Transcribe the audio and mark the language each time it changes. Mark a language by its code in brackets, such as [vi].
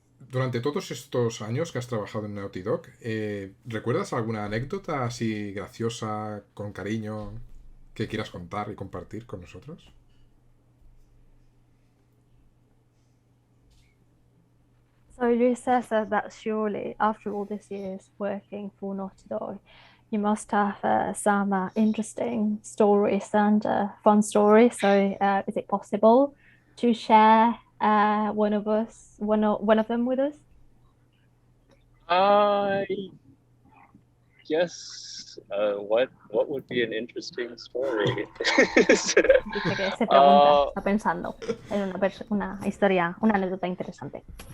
[es] Durante todos estos años que has trabajado en Naughty Dog, ¿recuerdas alguna anécdota así graciosa, con cariño, que quieras contar y compartir con nosotros? [en] So you said that surely after all these years working for Naughty Dog, you must have some interesting stories and fun stories. So is it possible to share one of them with us? I guess what would be an interesting story? [es] Dice que se pregunta, está pensando en una historia, una anécdota interesante.